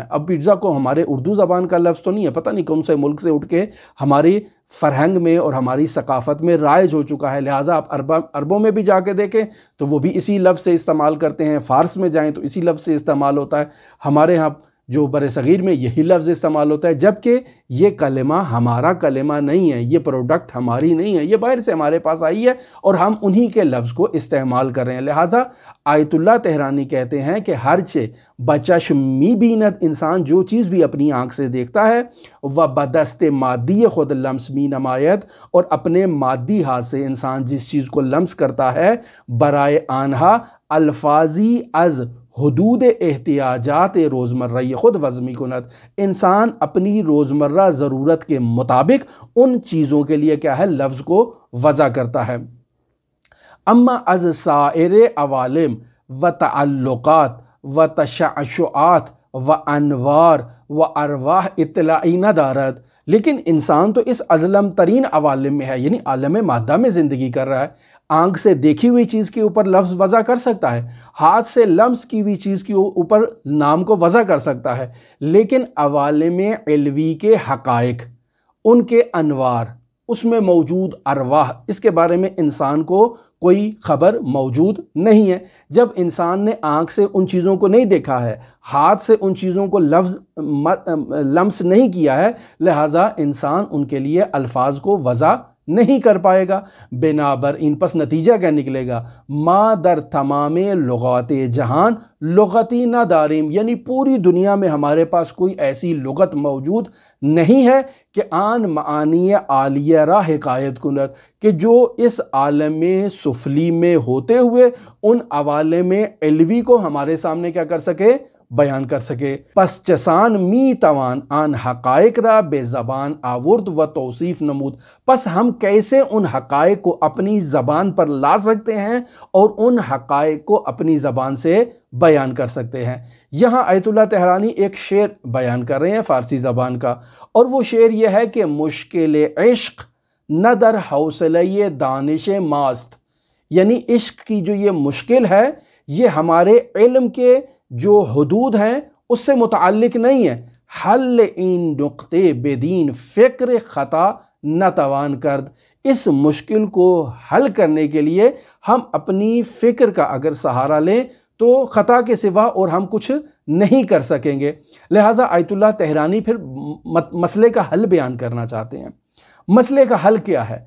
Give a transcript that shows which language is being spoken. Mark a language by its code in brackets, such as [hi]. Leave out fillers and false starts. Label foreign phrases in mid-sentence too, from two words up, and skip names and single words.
[ur] اب پیزا کو ہمارے اردو زبان کا لفظ تو نہیں ہے، پتہ نہیں کون سے ملک سے اٹھ کے ہماری فرہنگ میں اور ہماری ثقافت میں رائج ہو چکا ہے، لہٰذا آپ عربوں میں بھی جا کے دیکھیں تو وہ بھی اسی لفظ سے استعمال کرتے ہیں، فارس میں جائیں تو اسی لفظ سے استعمال ہوتا ہے، ہمارے ہاں جو بر صغیر میں یہی لفظ استعمال ہوتا ہے، جبکہ یہ کلمہ ہمارا کلمہ نہیں ہے، یہ پروڈکٹ ہماری نہیں ہے، یہ باہر سے ہمارے پاس آئی ہے اور ہم انہی کے لفظ کو استعمال کر رہے ہیں۔ لہٰذا آیت اللہ تہرانی کہتے ہیں کہ [fa] ہرچہ بچشم می بینت، [ur] انسان جو چیز بھی اپنی آنکھ سے دیکھتا ہے، [fa] و بدست مادی خود لمس می نمایت، [ur] اور اپنے مادی ہاتھ سے انسان جس چیز کو لمس کرتا ہے، [fa] برائے آنہا الفاظی از حدود احتیاجات روزمرہ خود وضمی کند، [ur] انسان اپنی روزمرہ ضرورت کے مطابق ان چیزوں کے لیے کیا ہے، لفظ کو وضع کرتا ہے۔ [fa] اما از سائر عوالم و تعلقات و تشعشعات و انوار و ارواح اطلاعی نہ دارد، [ur] لیکن انسان تو اس ازلم ترین عوالم میں ہے، یعنی عالم مادہ میں زندگی کر رہا ہے۔ آنکھ سے دیکھی ہوئی چیز کے اوپر لفظ وضع کر سکتا ہے، ہاتھ سے لمس کی ہوئی چیز کے اوپر نام کو وضع کر سکتا ہے، لیکن عوالم علوی کے حقائق، ان کے انوار، اس میں موجود ارواح، اس کے بارے میں انسان کو کوئی خبر موجود نہیں ہے۔ جب انسان نے آنکھ سے ان چیزوں کو نہیں دیکھا ہے، ہاتھ سے ان چیزوں کو لمس نہیں کیا ہے، لہٰذا انسان ان کے لیے الفاظ کو وضع نہیں کر پائے گا۔ [fa] بنابر ان پس [ur] نتیجہ کیا نکلے گا؟ [fa] ما در تمام لغات جہان لغتی نہ داریم، [ur] یعنی پوری دنیا میں ہمارے پاس کوئی ایسی لغت موجود نہیں ہے کہ [fa] آن معانی عالیہ را حکایت کند، [ur] کہ جو اس عالم سفلی میں ہوتے ہوئے ان عوالم علوی کو ہمارے سامنے کیا کر سکے؟ بیان کر سکے۔ [fa] پس چسان می توان آن حقائق را بے زبان آورد و توصیف نمود، [ur] پس ہم کیسے ان حقائق کو اپنی زبان پر لا سکتے ہیں اور ان حقائق کو اپنی زبان سے بیان کر سکتے ہیں۔ یہاں آیت اللہ طحرانی ایک شعر بیان کر رہے ہیں فارسی زبان کا، اور وہ شعر یہ ہے کہ [fa] مشکل عشق نہ در حوصلہ دانش ماست، [ur] یعنی عشق کی جو یہ مشکل ہے یہ ہمارے علم کے جو حدود ہیں اس سے متعلق نہیں ہے۔ [fa] حل این نقطے بدین فکر خطا نہ توان کرد، [ur] اس مشکل کو حل کرنے کے لیے ہم اپنی فکر کا اگر سہارا لیں تو خطا کے سوا اور ہم کچھ نہیں کر سکیں گے۔ لہٰذا آیت اللہ طحرانی پھر مسئلے کا حل بیان کرنا چاہتے ہیں۔ مسئلے کا حل کیا ہے؟